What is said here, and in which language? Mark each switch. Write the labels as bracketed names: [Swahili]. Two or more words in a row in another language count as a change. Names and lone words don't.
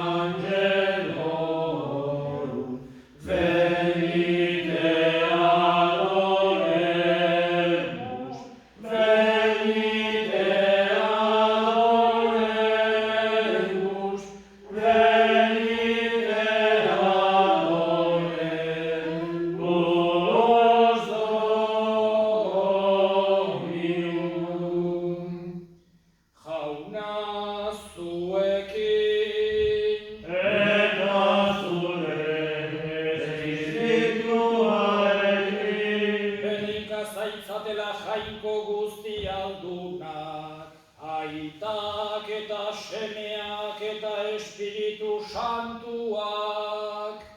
[Latin] angelorum, venite adoremus, venite adoremus, venite adoremus Dominum. [Basque] Jauna zuekin, eta zure espirituarekin, benika zaitzatela jainko guzti aldunak, aitak eta semeak eta espiritu santuak.